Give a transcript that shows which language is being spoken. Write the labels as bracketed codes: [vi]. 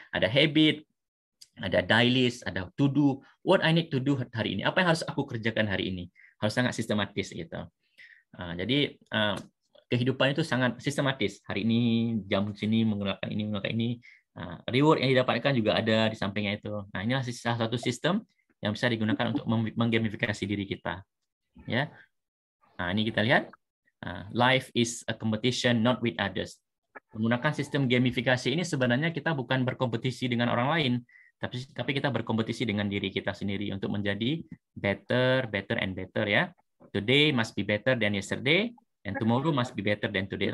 [id] Ada habit, ada daily list, ada to do, [en] what I need to do [id] hari ini, apa yang harus aku kerjakan hari ini, harus sangat sistematis gitu. Jadi kehidupan itu sangat sistematis. Hari ini jam sini menggunakan ini. Reward yang didapatkan juga ada di sampingnya itu. Nah, inilah salah satu sistem yang bisa digunakan untuk menggamifikasi diri kita. Ya. Nah, ini kita lihat. [en] Life is a competition, not with others. [id] Menggunakan sistem gamifikasi ini sebenarnya kita bukan berkompetisi dengan orang lain, tapi kita berkompetisi dengan diri kita sendiri untuk menjadi [en] better and better, [id] ya. [en] Today must be better than yesterday, and tomorrow must be better than today.